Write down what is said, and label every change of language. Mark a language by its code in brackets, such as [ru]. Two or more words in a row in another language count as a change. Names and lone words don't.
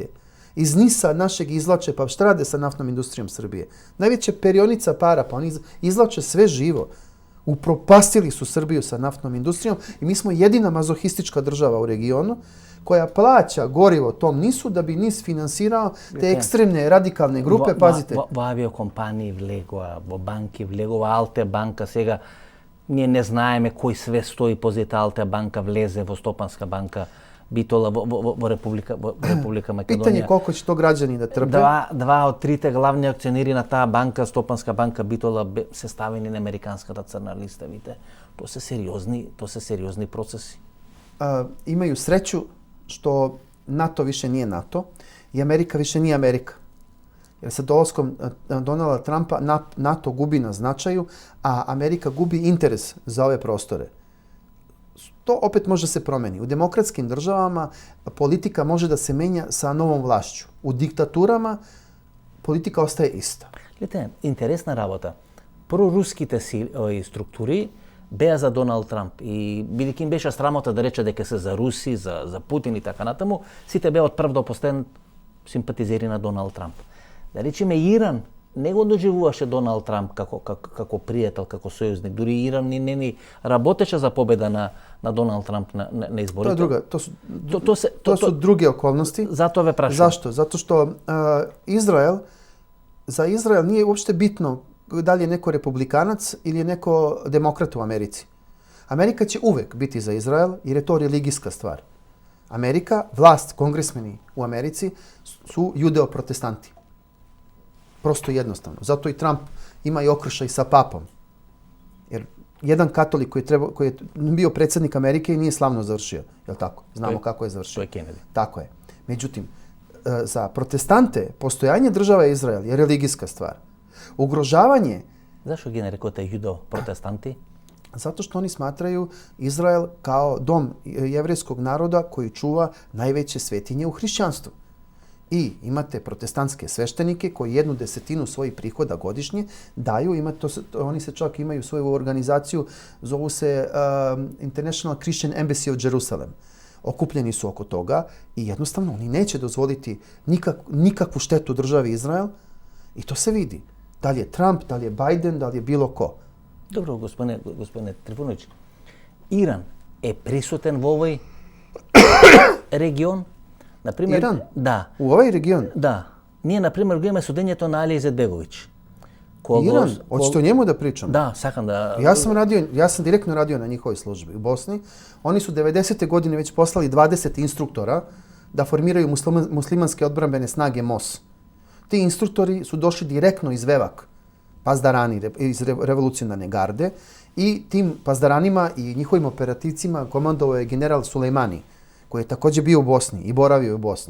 [sr] Iz NIS-a našeg izvlače, pa šta rade sa naftnom industrijom Srbije? Najveća perionica para, pa oni izvlače sve živo. upropastili su Srbiju sa naftnom industrijom i mi smo jedina mazohistička država u regionu koja plaća gorivo tom NIS-u da bi NIS finansirao te ekstremne radikalne grupe, pazite. [mk] Во авиокомпании влегува, во банки влегува, Алте банка сега, ние не знаеме кој све стои позад Алте банка, влезе во Стопанска банка, Битола во Република Македонија. Питање колко ќе то граѓани да трпе. Два од трите главни акционери на таа банка, Стопанска банка, Битола, се ставени на американската црна листа, видите. Тоа се сериозни процеси. [sr] Имају среќу што НАТО више nije НАТО и Америка више nije Америка. Jer sa dolaskom Donalda Trumpa NATO gubi na značaju, a Amerika gubi interes za ove prostore. To opet može se promeni. U demokratskim državama politika može da se menja sa novom vlašću. U diktaturama politika ostaje ista. [mk] Гледате, интересна работа. Проруските структури беа за Доналд Трамп и бидејќи им беше срамота да рече дека се за Руси, за Путин и така натаму, сите беа од прв до последен симпатизери на Доналд Трамп. Да речеме Иран не го доживуваше Доналд Трамп како пријател, како сојузник. Дури Иран не работеше за победа на Доналд Трамп на изборите. Тоа е друга. [sr] То су други околности. [mk] Затоа ве прашувам. [sr] Зашто? Зато што за Израел nije uopšte bitno da li je neko republikanac ili je neko demokrat u Americi. Amerika će uvek biti za Izrael jer je to religijska stvar. Amerika, vlast, kongresmeni u Americi su judeo-protestanti. Prosto jednostavno. Zato i Trump ima i okršaj sa papom. Jer jedan katolik koji je bio predsjednik Amerike i nije slavno završio. Je li tako? Znamo kako je završio. To je Kennedy. Tako je. Međutim, za protestante postojanje države Izrael je religijska stvar. Ugrožavanje... [mk] Zašto ги нарекувате јудо-протестанти? [sr] Zato što oni smatraju Izrael kao dom jevrejskog naroda koji čuva najveće svetinje u hrišćanstvu. I imate protestantske sveštenike koji 1/10 svojih prihoda godišnje daju, oni se čak imaju svoju organizaciju, zovu se International Christian Embassy of Jerusalem. Okupljeni su oko toga i jednostavno oni neće dozvoliti nikakvu štetu državi Izrael i to se vidi. Da li je Trump, da li je Biden, da li je bilo ko. Dobro, gospodine [mk] Трифуновиќ, Иран е присутен во овој регион? Например, Иран? Да. [sr] U ovaj region? [mk] Да. Ние, например, го имаме судењето на Али Изетбеговиќ. Иран? [sr] Hoćete o njemu da pričam? [mk] Да, сакам да... [sr] Ja sam direktno radio na njihovoj službi u Bosni. Oni su 90. godine već poslali 20 instruktora da formiraju muslimanske odbrambene snage MOS. Ti instruktori su došli direktno iz Vevak, pazdarani iz revolucionarne garde i tim pazdaranima i njihovim operativcima komandovao je general Sulejmani, koji je također bio u Bosni i boravio u Bosni.